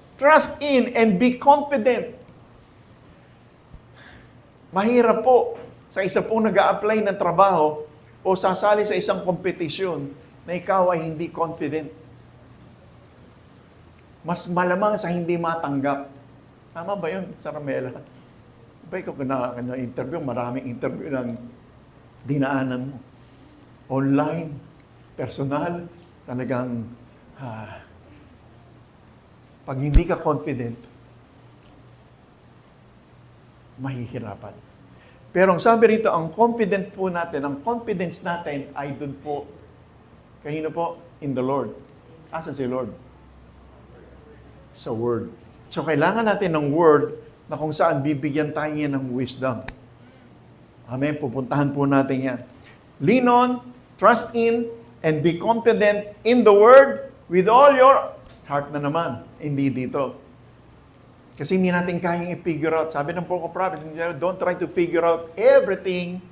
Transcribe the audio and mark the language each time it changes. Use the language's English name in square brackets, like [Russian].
[English] Trust in and be confident. [Filipino] Mahirap po sa isa pong nag-a-apply ng trabaho o sasali sa isang kompetisyon na ikaw ay hindi confident. Mas malamang sa hindi matanggap. Tama ba yun, Saramela? Ba ikaw na-interview, maraming interview ng dinaanan mo. Online, personal, talagang pag hindi ka confident, mahihirapan. Pero ang sabi rito, ang confident po natin, ang confidence natin ay doon po. Kanino po? In the Lord. Asan si Lord? Sa Word. So kailangan natin ng Word na kung saan bibigyan tayo niya ng wisdom. Amen. Pupuntahan po natin yan. [English] Lean on, trust in, and be confident in the Word with all your heart na naman. Hindi dito. [Filipino] Kasi hindi natin kayang i-figure out. Sabi ng Poco Prophet, don't try to figure out everything.